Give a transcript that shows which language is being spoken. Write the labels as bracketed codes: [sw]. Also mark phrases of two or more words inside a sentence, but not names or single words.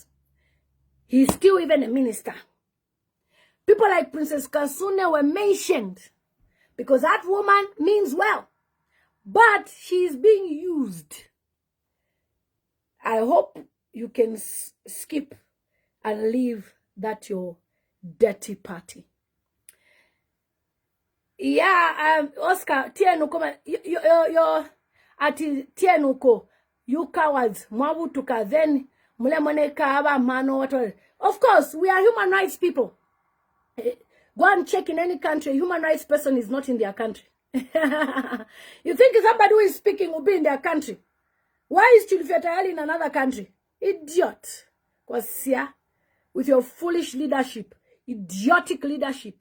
[en] He's still even a minister. People like Princess Kasune were mentioned because that woman means well. But she's being used. I hope you can skip and leave that your dirty party. Yeah, Oscar, [bem] Tienuko, yo, ati Tienuko, [en] you cowards, [bem] Mwabutuka, then Mulemoneka, Aba, Mano, [en] whatever. Of course, we are human rights people. Go and check in any country, a human rights person is not in their country. You think somebody who is speaking will be in their country? Why is Chilfetayali in another country? Idiot. Because here, with your foolish leadership, idiotic leadership.